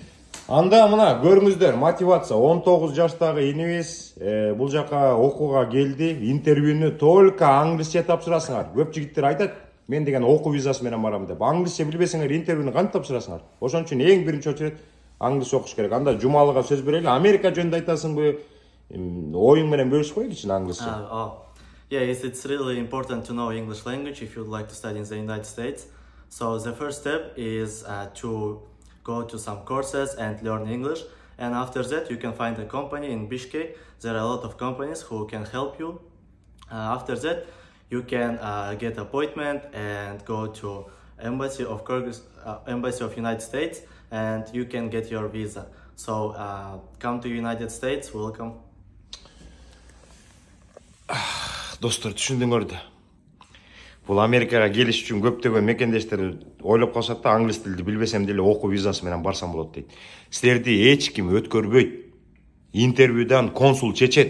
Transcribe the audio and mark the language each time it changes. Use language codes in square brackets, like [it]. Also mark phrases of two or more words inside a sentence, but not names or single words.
[ky] Анда мына көрүңүздөр, мотивация 19 жаштагы инибиз бул жака окууга келди, интервьюнү только англисче тапшырасыңар. Көп жигиттер айтат, мен деген окуу визасы менен барам деп. Англисче билбесеңер интервьюнү кантип тапшырасыңар? Ошон үчүн эң биринчи очередь англисче окуш керек. Анда Жумалыга сөз берели. Америка жөнүндө айтасыңбы? Оюң менен бөлүшүп койгу кичине англисче. [en] Yeah, it's really important to know English language if you'd like to study in the United States. So the first step is to go to some courses and learn English. And after that, you can find a company in Bishkek. There are a lot of companies who can help you. After that, you can get appointment and go to Embassy of United States, and you can get your visa. So come to United States. Welcome. [ky] Достор, түшүндүңөр да. Бул Америкага келиш үчүн көптөгөн мекендештер ойлоп калышат да, англис тилди билбесем деле окуу визасы менен барсам болот дейт. Силерди эч ким өткөрбөйт. Интервьюдан консул чечет.